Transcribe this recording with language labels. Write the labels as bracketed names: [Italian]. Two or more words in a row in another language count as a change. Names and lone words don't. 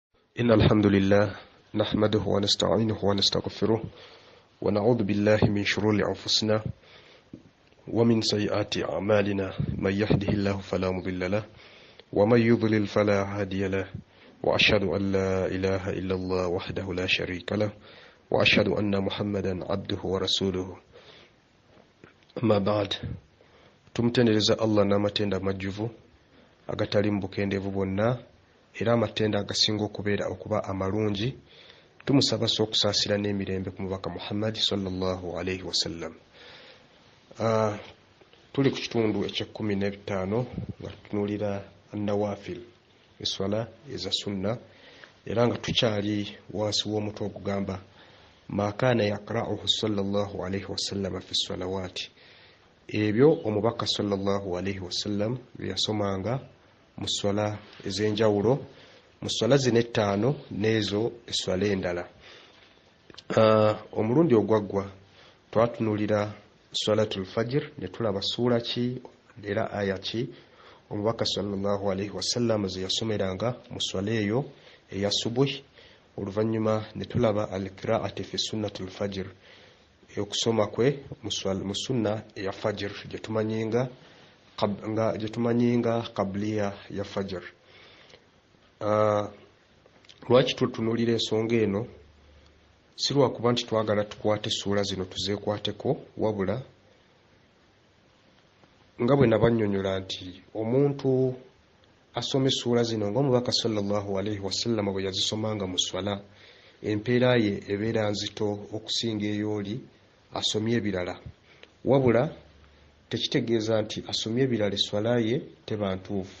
[Arabic] إن الحمد لله نحمده ونستعينه ونستغفره ونعوذ بالله من شرور أنفسنا ومن سيئات أعمالنا من يهده الله فلا مضل له ومن يضلل فلا هادي له وأشهد أن لا إله إلا الله وحده لا شريك له وأشهد أن محمدا عبده ورسوله أما بعد [Ganda] tumtendereza Allah n'amatenda majjuvu agatali mbukendeevu bwonna era amatenda agasinga okuba amalungi. Tumusaba okusaasira n'emirembe ku mubaka Muhammad [Arabic] صلى الله عليه وسلم. [Ganda] Tuli ku kitundu ekye-15 nga tutunuulira an-nawafil, eswala eza sunna, era nga tukyali wansi w'omutwe ogugamba [Arabic] ما كان يقرؤه صلى الله عليه وسلم في الصلوات, [Ganda] ebyo omubaka [Arabic] صلى الله عليه وسلم [Ganda] byasomanga mu swala ez'enjawulo, mu swala zino ettaano n'ezo eswala endala. Omulundi ogwaggwa twatunuulira [Arabic] صلاة الفجر [Ganda] ne tulaba ssuula ki era aya ki omubaka [Arabic] صلى الله عليه وسلم [Ganda] ze yasomeranga mu swala eyo eya subuhi. Oluvannyuma ne tulaba [Arabic] القراءة في سنة الفجر, [Ganda] okusoma kwe mu sunna eya fajr gyetumanyinga qabliya ya fajr. Lwaki tutunuulira ensonga eno? Si lwakuba nti twagala tukwate essuula zino tuzeekwateko, wabula nga bwe nabannyonnyola nti omuntu asoma essuula zino ng'omubaka [Arabic] صلى الله عليه وسلم [Ganda] bwe yazisomanga mu swala, empeera ye ebeera nzito okusinga ey'oli asomye ebirala, wabula tekitegeeza nti asomye ebirala eswala ye teba ntuufu.